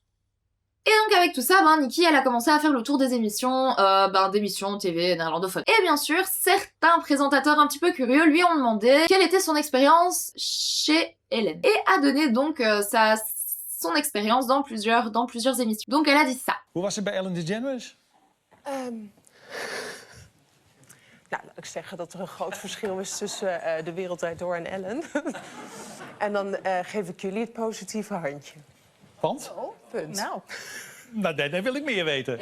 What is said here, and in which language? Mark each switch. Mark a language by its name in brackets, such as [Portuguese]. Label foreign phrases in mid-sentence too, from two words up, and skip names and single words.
[French] Et donc avec tout ça, Nikki, elle a commencé à faire le tour des émissions, d'émissions TV néerlandophones. Et bien sûr, certains présentateurs un petit peu curieux lui ont demandé quelle était son expérience chez Ellen. Et a donné donc son expérience dans plusieurs émissions. Donc elle a dit ça. [Dutch] Hoe was het bij Ellen DeGeneres? Nou, laat ik zeggen dat er een groot verschil is tussen De Wereld Draait Door en Ellen. En dan geef ik jullie het positieve handje. Want? Oh, punt. Nou, daar wil ik meer weten.